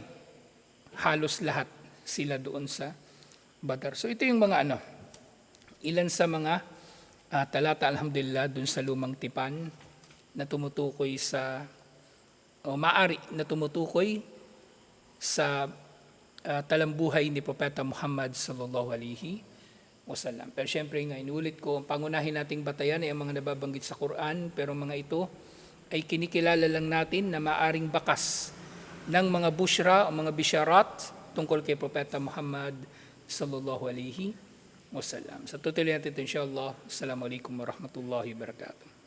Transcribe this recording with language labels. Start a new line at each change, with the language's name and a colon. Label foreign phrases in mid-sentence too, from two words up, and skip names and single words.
Filipino: Halos lahat sila doon sa Badar. So ito yung mga ilan sa mga talata, alhamdulillah, doon sa Lumang Tipan na tumutukoy sa, o maari na tumutukoy sa talambuhay ni Propeta Muhammad
Arabic: صلى الله عليه وسلم.
Filipino: Pero syempre nga, inulit ko, pangunahin nating batayan ay ang mga nababanggit sa Quran, pero mga ito ay kinikilala lang natin na maaring bakas ng mga bushra o mga bisharat tungkol kay Propeta Muhammad
Arabic: صلى الله عليه وسلم.
Filipino: Sa tutuloy natin ito, insyaAllah.
Arabic: السلام عليكم ورحمة الله وبركاته.